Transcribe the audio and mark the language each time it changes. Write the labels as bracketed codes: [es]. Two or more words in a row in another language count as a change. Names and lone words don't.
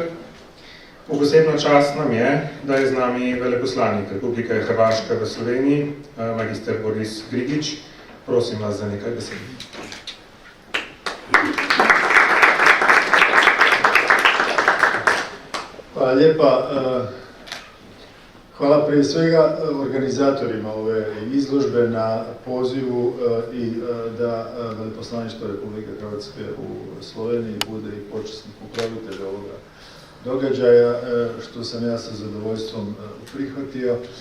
[sl] V posebno čast nam je, da je z nami veleposlanik Republike Hrvaške v Sloveniji, magister Boris Grigič. Prosim vas za nekaj besed. [hr] Hvala lijepa. Hvala prije svega organizatorima ove izložbe na pozivu i da Veleposlaništvo Republike Hrvatske u Sloveniji bude i počasni pokrovitelj ovoga događaja, što sam ja sa zadovoljstvom prihvatio